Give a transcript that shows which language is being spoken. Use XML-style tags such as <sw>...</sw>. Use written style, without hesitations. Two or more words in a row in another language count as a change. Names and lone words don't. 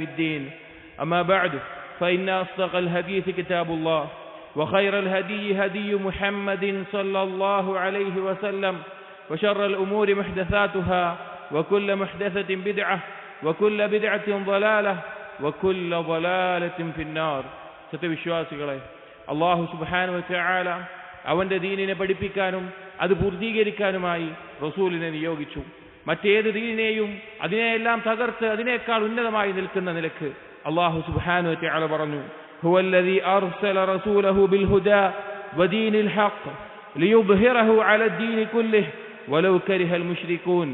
<ar>الدين أما بعد فإن أصدق الحديث كتاب الله وخير الهدي هدي محمد صلى الله عليه وسلم وشر الأمور محدثاتها وكل محدثة بدعة وكل بدعة ضلالة وكل ضلالة في النار</ar> <ml>സത്യവിശ്വാസികളെ അല്ലാഹു സുബ്ഹാനഹു വ തആല അവന്റെ ദീനിനെ പഠിപ്പിക്കാനും അത് പൂർത്തീകരിക്കാനുമായി റസൂലിനെ നിയോഗിച്ചു. മറ്റേത് ദീനിനെയും അതിനെയെല്ലാം തകർത്ത് അതിനേക്കാൾ ഉന്നതമായി നിൽക്കുന്ന നിലക്ക് അല്ലാഹു</ml> <ar>سبحانه وتعالى</ar> <ml>പറഞ്ഞു,</ml> <ar>هو الذي أرسل رسوله بالهدى ودين الحق ليظهره على الدين كله ولو كره المشركون.</ar>